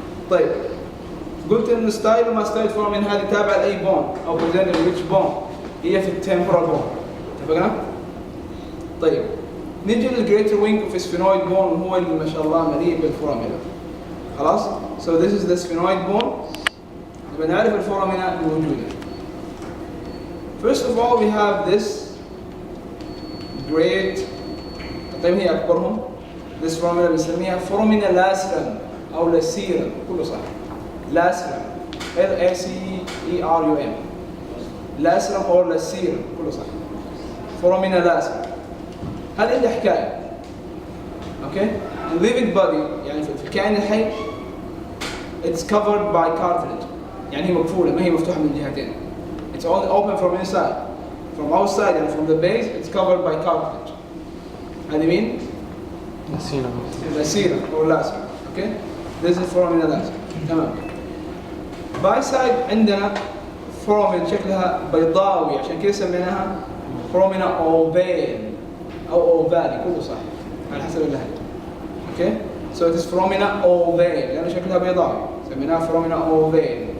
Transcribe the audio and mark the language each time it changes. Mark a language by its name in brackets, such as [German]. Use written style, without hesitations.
[Arabic] طيب قلت إن stylomastoid foramen هذه تابعة لأي بون أو [English] present in which bone؟ [Arabic] هي في الtemporal bone. اتفقنا؟ طيب نجي للجريتر وينج اوف سفينويد بون وهو اللي ما شاء الله مليء بالفورامينا. خلاص؟ [English] So this is the sphenoid bone. [Arabic] نبغى نعرف الفورامينا الموجودة. [English] First of all we have this great [Arabic] طيب هي أكبرهم. [English] This foramina بنسميها foramina lacerum أو lacerum [Arabic] كله صح. [English] lacerum L-A-C-E-R-U-M lacerum أو lacerum [Arabic] كله صح. [English] foramina lacerum. [Arabic] هذه اللي حكاية. [English] Okay? The living body [Arabic] يعني في الكائن الحي [English] it's covered by cartilage. [Arabic] يعني هي مقفولة ما هي مفتوحة من الجهتين. [English] It's only open from inside. From outside and from the base it's covered by cartilage. [Arabic] هذه مين؟ lacerum أو lacerum. [English] Okay? This is foramina lacerum. [Arabic] تمام. [English] By side [Arabic] عندنا foramen شكلها بيضاوي عشان كذا سميناها foramina ovale أو ovale كله صح على حسب اللهجة. [English] Okay? So it is foramina ovale [Arabic] لأن شكلها بيضاوي سميناها [English] foramina ovale.